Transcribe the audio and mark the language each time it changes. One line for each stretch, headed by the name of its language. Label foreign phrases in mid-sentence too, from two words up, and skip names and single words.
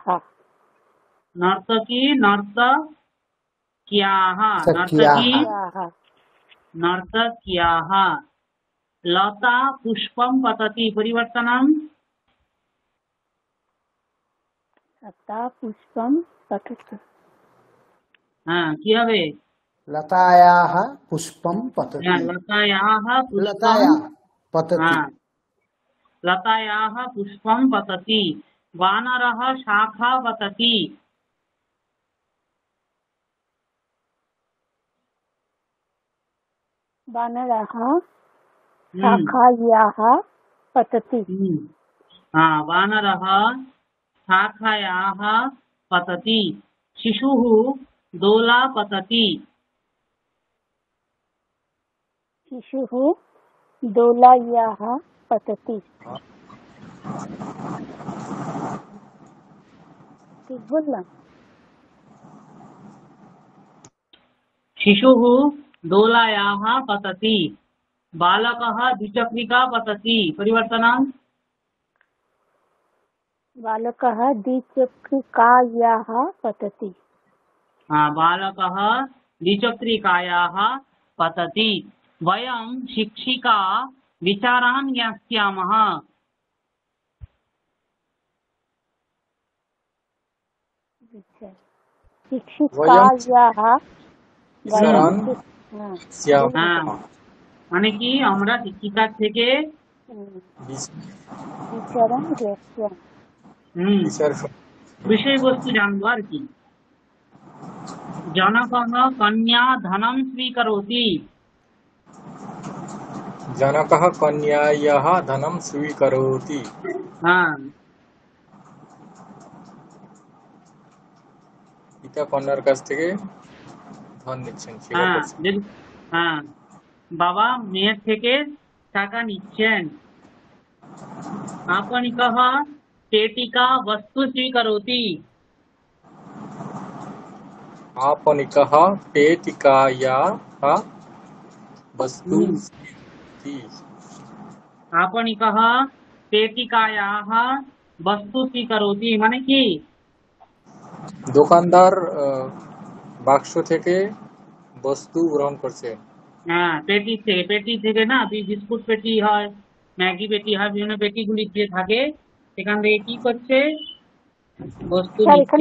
Sanskrit: नर्तकी नर्तक्याः सख्याः। नर्तकी याः नर्तक्याः। लता पुष्पं पतति परिवर्तनं लता पुष्पं पतति
Bangla: কি হবে?
Sanskrit: लतायाः पुष्पं पतति। लतायाः लताया पुष्पं पतति। लतायाः पुष्पं पतति। वानरः शाखा पतति। वानरः शाखायाः पतति वानरः शाखायाः पतति। शिशुः दोला पतति। शिशुः दोलायाः पतति।
Bangla: ঠিক বললাম?
Sanskrit: शिशुः दोलायाः पतति। बालकः द्विचक्रिका पतति। परिवर्तनम्। बालकः द्विचक्रिकायाः पतति। बालकः द्विचक्रिकायाः पतति। वयं शिक्षिका विचारान् ज्ञास्यामः। শিক্ষিকাयाः विचारान्
Bangla: হ্যাঁ,
Sanskrit: ज्ञास्यामः।
Bangla: মানে কি আমরা শিক্ষিকার থেকে
Sanskrit: विचारण ज्ञास्याम।
Bangla: বিচার বিষয়বস্তু জানবো আর কি।
Sanskrit: जनकः कन्या धनं स्वीकरोति। जनकः कन्यायाः धनं स्वीकरोति।
Bangla: পিতা কন্যার কাছ থেকে ধন নিচ্ছেন, স্বীকার করছেন। বাবা মেয়ের থেকে টাকা নিচ্ছেন।
Sanskrit: आपणिकः पेटिका वस्तु स्वीकरोति। आपणिकः पेटिकायाः वस्तु स्वीकरोति। आपणिकः पेटिकायाः वस्तु स्वीकरोति
Bangla: মানে কি দোকানদার বাক্স থেকে বস্তু গ্রহণ করছে। পেটি থেকে না বিস্কুট পেটি হয়, ম্যাগি পেটি হয়, বিভিন্ন পেটিগুলি যে থাকে সেখান থেকে কি করছে বস্তু নিচ্ছে।